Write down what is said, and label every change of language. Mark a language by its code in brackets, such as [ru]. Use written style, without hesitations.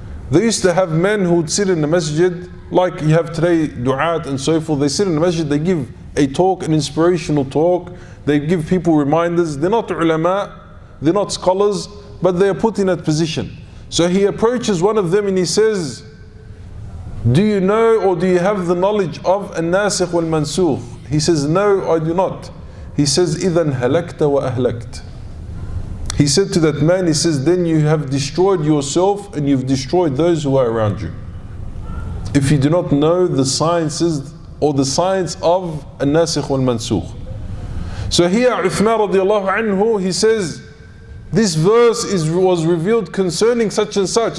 [en] They used to have men who would sit in the masjid, like you have today, du'at and so forth. They sit in the masjid, they give a talk, an inspirational talk. They give people reminders. They're not ulama, they're not scholars, but they are put in that position. So he approaches one of them and he says, do you know or do you have the knowledge of al-nasikh wal-mansukh? He says, no, I do not. [ar] He says, إِذَنْ هَلَكْتَ وَأَهْلَكْتَ. [en] He said to that man, he says, then you have destroyed yourself and you've destroyed those who are around you. If you do not know the sciences or the science of al-nasikh wal-mansukh. So here Uthman radiallahu anhu, he says, this verse was revealed concerning such and such.